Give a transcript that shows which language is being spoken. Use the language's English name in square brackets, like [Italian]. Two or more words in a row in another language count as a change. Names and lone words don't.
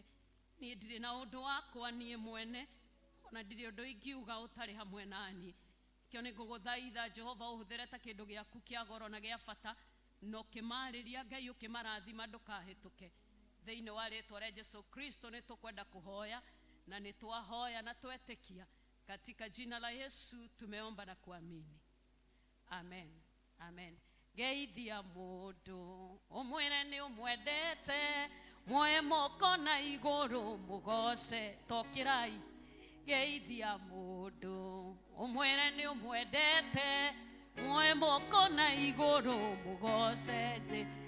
[Kikuyu] Niĩ ndirĩ na ũndũ wakwa niĩ mwene, ona ndirĩ ũndũ ingiuga ũtarĩ hamwe naniĩ. Kĩo nĩ ngũgũthaitha Jehova ũhũthĩre ta kĩndũ gĩaku kĩa goro na gĩa bata, no kĩmarĩria Ngai ũkĩmarathima ndũkahĩtũke. Thĩinĩ wa rĩtwa rĩa Jesũ Kristo nĩ tũkwenda kũhoya na nĩ twahoya na twetĩkia. [Swahili] Katika jina la Yesu tumeomba na kuamini. Amen. Amen. [Kikuyu] Geithia mũndũ ũmwĩre nĩ ũmwendete, muoye moko na igũrũ mũgoce tokĩrai. Geithia mũndũ ũmwĩre nĩ ũmwendete, muoye moko na igũrũ mũgoce thĩ.